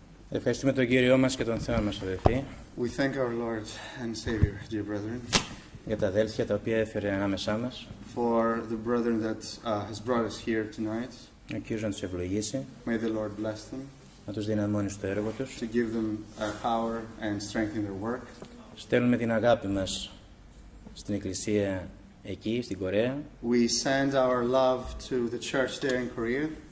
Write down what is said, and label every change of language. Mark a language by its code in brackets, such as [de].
[el] Ευχαριστούμε τον Κύριό μας και τον Θεό μας, αδελφοί, [en] We thank our Lord and Savior, dear brethren, [el] για τα αδέλφια τα οποία έφερε ανάμεσά μας. [en] for the brethren that has brought us here tonight. [el] Ο Κύριος να τους ευλογήσει, [en] May the Lord bless them, [el] να τους δυναμώνει στο έργο τους. [en] to give them power and strength in their work. [el] Στέλνουμε την αγάπη μας στην Εκκλησία εκεί, στην Κορέα. [en] We send our love to the church there in Korea.